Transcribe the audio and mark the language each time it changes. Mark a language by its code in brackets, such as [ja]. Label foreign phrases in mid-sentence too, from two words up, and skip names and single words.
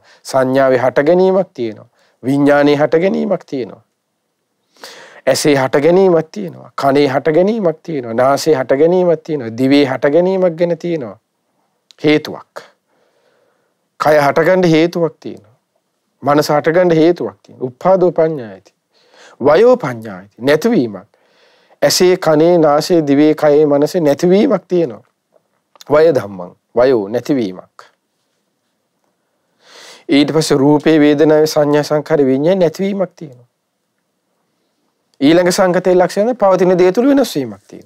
[si] සංඥාවේ හට ගැනීමක් තියෙනවා. විඥානේ හට ගැනීමක් තියෙනවා. ඇසේ හට ගැනීමක් තියෙනවා. කනේ හට ගැනීමක් තියෙනවා. නාසයේ හට ගැනීමක් තියෙනවා. දිවේ හට ගැනීමක් ගැන තියෙනවා. හේතුවක්. කය හටගන්න හේතුවක් තියෙනවා. මනස හටගන්න හේතුවක් තියෙනවා. [pi] උප්පාදෝ පඤ්ඤායති. වයෝ පඤ්ඤායති. [si] නැතිවීමක්. ඇසේ කනේ නාසයේ දිවේ කයේ මනසේ නැතිවීමක් තියෙනවා. [pi] වය ධම්මං. [si] වයෝ නැතිවීමක්. ඊට පස්සේ රූපේ වේදනාවේ සංඥා සංඛාර විඤ්ඤාණ නැතිවීමක් තියෙනවා. ඊළඟ සංකතේ ලක්ෂණ පවතින දේ තුල වෙනස් වීමක් තියෙනවා.